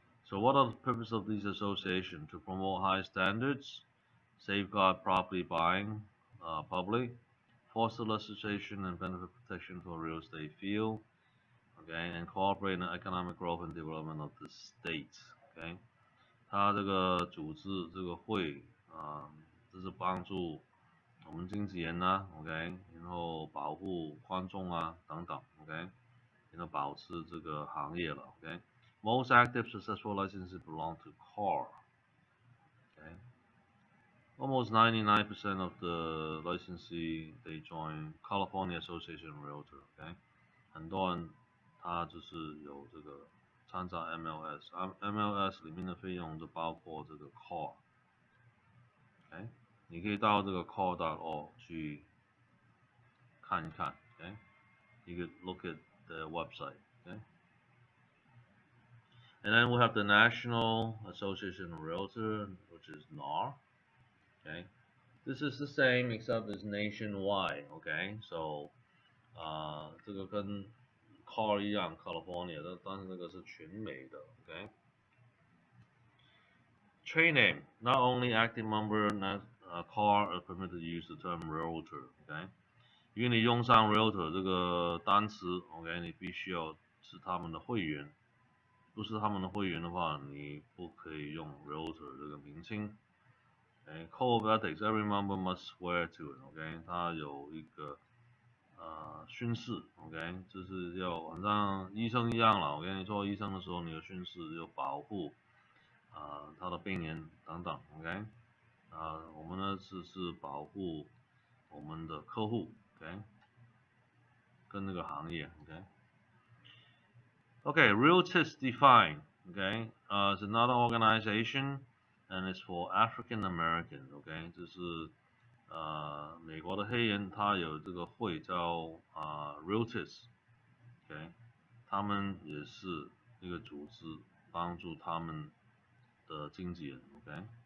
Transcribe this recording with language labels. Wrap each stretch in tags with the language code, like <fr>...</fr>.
<en>So what are the purpose of these associations? To promote high standards, safeguard property buying, public, foster legislation and benefit protection for real estate field, okay? And cooperate in the economic growth and development of the state, okay?</en> <zh>他这个组织这个会这是帮助我们经纪人呢 ，OK， 然后保护观众啊等等 ，OK， 然后保持这个行业了 ，OK。</zh> <en>Most active successful licenses belong to CAR. Okay. Almost 99% of the licensee they join California Association of Realtor. Okay.</en> <zh>很多人他就是有这个参加 MLS，MLS 里面的费用就包括这个 CAR。OK， 你可以到这个 CAR.org 去看一看。</zh> <en>OK， you could look at the website. Okay. And then we have the National Association of Realtors, which is NAR. Okay, this is the same except it's nationwide.</en> <zh>Okay, so 这个跟 CAR 一样 ，California， 但是这个是全美的。 Okay.</zh> <en>Trade name, not only active member CAR are permitted to use the term realtor. Okay.</en> <zh>因为你用上 realtor 这个单词 ，OK， 你必须要是他们的会员。不是他们的会员的话，你不可以用 realtor 这个名称。</zh> <en>Code of ethics, every member must swear to it.</en> <zh>OK， 它有一个宣誓。 OK， 就是要好像医生一样了。OK， 你做医生的时候，你的宣誓要保护他的病人等等。 OK， 我们呢是保护我们的客户。 OK， 跟那个行业。OK。 Okay,</zh> <en>Realtors Define, okay, is another organization and it's for African Americans,</en> <zh>okay, 这是美国的黑人，他有这个会叫Realtors, okay， 他们也是一个组织，帮助他们的经纪人 ，okay。</zh>